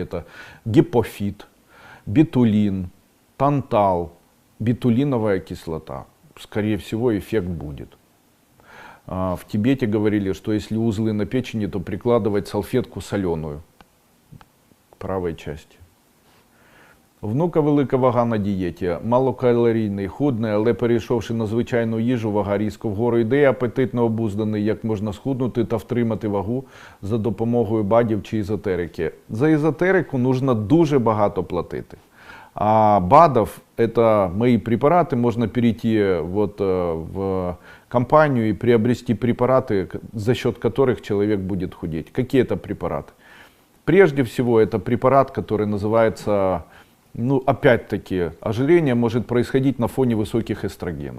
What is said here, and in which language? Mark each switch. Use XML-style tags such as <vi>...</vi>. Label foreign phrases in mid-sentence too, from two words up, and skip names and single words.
<ru>Это гепофит, бетулин, тантал, бетулиновая кислота. Скорее всего, эффект будет. В Тибете говорили, что если узлы на печени, то прикладывать салфетку соленую к правой части.</ru> <uk>Внука велика вага на дієті, малокалорійний, худний, але перейшовши на звичайну їжу, вага різко вгору йде, апетитно обузданий, як можна схуднути та втримати вагу за допомогою БАДів чи езотерики. За езотерику нужно дуже багато платити.</uk> <ru>А БАДов, это мои препараты, можно перейти вот в компанию и приобрести препараты, за счет которых человек будет худеть. Какие это препараты? Прежде всего, это препарат, который называется, ну опять-таки, ожирение может происходить на фоне высоких эстрогенов.</ru>